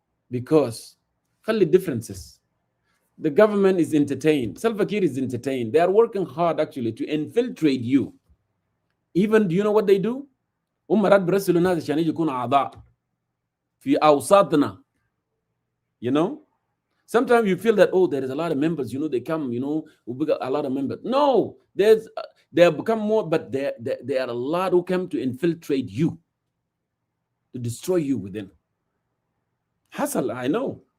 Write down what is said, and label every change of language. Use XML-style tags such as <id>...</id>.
<en>Because only differences. The government is entertained. Salva Kiir is entertained. They are working hard actually to infiltrate you. Even, do you know what they do?</en> <ar>مرات برسلوا الناس عشان يكونوا أعضاء في أوساطنا.</ar> <en>You know? Sometimes you feel that, oh, there is a lot of members, you know, they come, you know, we got a lot of members. No, they have become more, but there are a lot who come to infiltrate you, to destroy you within. Hassle, I know.</en>